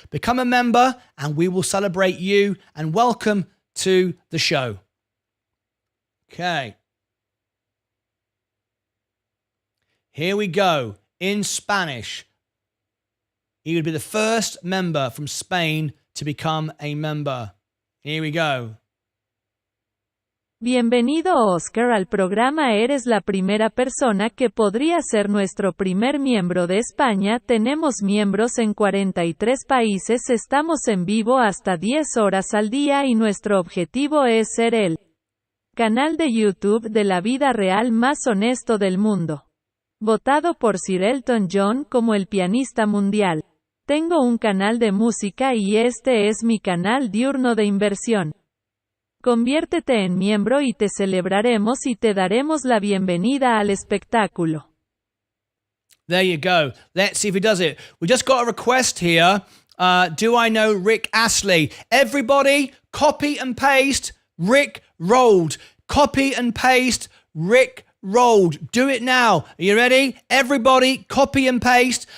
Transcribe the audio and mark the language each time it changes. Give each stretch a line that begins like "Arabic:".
English: Become a member, and we will celebrate you, and welcome to the show. Okay. Here we go. In Spanish. He would be the first member from Spain to become a member. Here we go.
Spanish: Bienvenido Oscar al programa. Eres la primera persona que podría ser nuestro primer miembro de España. Tenemos miembros en 43 países. Estamos en vivo hasta 10 horas al día y nuestro objetivo es ser el canal de YouTube de la vida real más honesto del mundo. Votado por Sir Elton John como el pianista mundial. Tengo un canal de música y este es mi canal diurno de inversión. Conviértete en miembro y te celebraremos y te daremos la bienvenida al espectáculo.
English: There you go. Let's see if he does it. We just got a request here. Do I know Rick Astley? Everybody, copy and paste Rick Rolled. Copy and paste Rick Rolled. Do it now. Are you ready? Everybody, copy and paste.